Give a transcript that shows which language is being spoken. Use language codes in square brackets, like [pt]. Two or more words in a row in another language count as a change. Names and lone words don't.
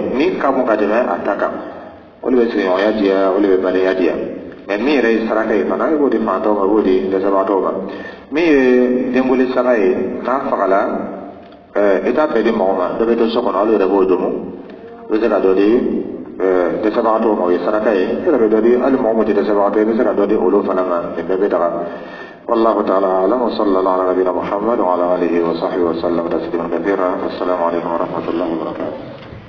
[bm] min ka bon ka tɛmɛ a ta kan o de bɛ sigiɲɔgɔnya diya o de bɛ balenya diya mɛ min yɛrɛ ye saraka ye fana i b'o di fantɔw ma i b'o di dɛsɛbagatɔw ma min ye denboli saga ye n'a fagala i t'a bɛɛ di mɔgɔ ma dɔ bɛ to so kɔnɔ olu yɛrɛ b'o domo i bɛ se ka dɔ di dɛsɛbagatɔw ma o ye saraka ye i yɛrɛ bɛ dɔ di hali mɔgɔ min tɛ dɛsɛbagatɔ i bɛ se ka dɔ di olu fana ma nin bɛɛ bɛ daga [ar] والله تعالى أعلم وصلى الله على نبينا محمد وعلى آله وصحبه وسلم تسليما كثيرا. السلام عليكم ورحمة الله وبركاته.